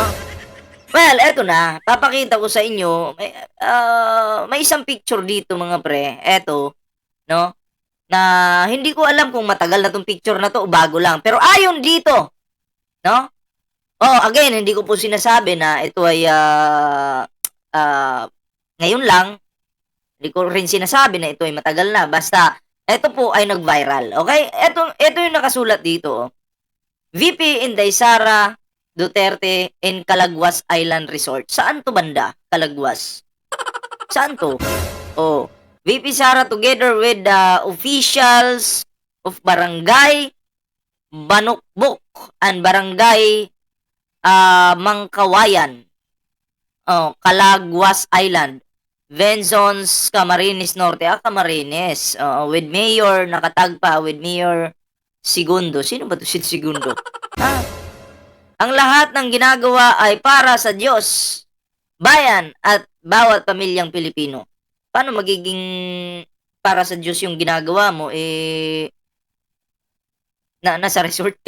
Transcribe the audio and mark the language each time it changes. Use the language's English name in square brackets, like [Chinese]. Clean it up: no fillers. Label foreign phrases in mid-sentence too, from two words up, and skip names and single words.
[Filipino] Well, eto na, papakita ko sa inyo, may isang picture dito mga pre, eto, 'no, na hindi ko alam kung matagal na 'tong picture na 'to o bago lang, pero ayon dito, 'no, again, hindi ko po sinasabi na ito ay, ngayon lang, hindi ko rin sinasabi na ito ay matagal na, basta eto po ay nag-viral, okey? Eto yung nakasulat dito, VP Inday Sara Duterte in Calaguas Island Resort. Saan 'to banda, Calaguas? Saan 'to? [English] Oh, VP Sara together with the officials of Barangay Banukbok and Barangay, Mangkawayan, Calaguas Island, Benzons, Camarines Norte. [Filipino] Camarines, [English] with Mayor [Filipino] nakatag pa [English] with Mayor [Filipino] Segundo. Sino ba 'to si Segundo? Ah, ang lahat ng ginagawa ay para sa Diyos, bayan at bawat pamilyang Pilipino. Paano magiging para sa Diyos yung ginagawa mo, nasa resort ka?